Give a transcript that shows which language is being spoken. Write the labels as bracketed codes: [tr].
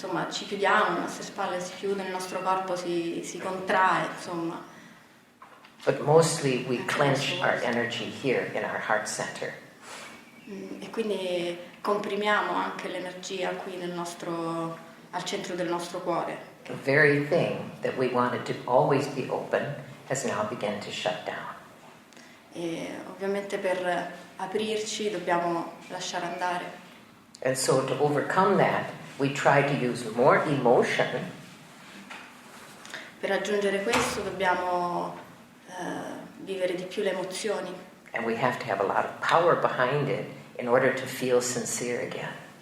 [it] Ci chiudiamo, le nostre spalle si chiudono, il nostro corpo si contrae, [en] But mostly we clench our energy here in our heart center. [it] E quindi comprimiamo anche l'energia qui al centro del nostro cuore. [en] The very thing that we wanted to always be open has now begun to shut down. [it] E ovviamente per aprirci dobbiamo lasciare andare. [en] And so to overcome that, we try to use more emotion. [it] Per raggiungere questo dobbiamo vivere di più le emozioni. [en] And we have to have a lot of power behind it in order to feel sincere again.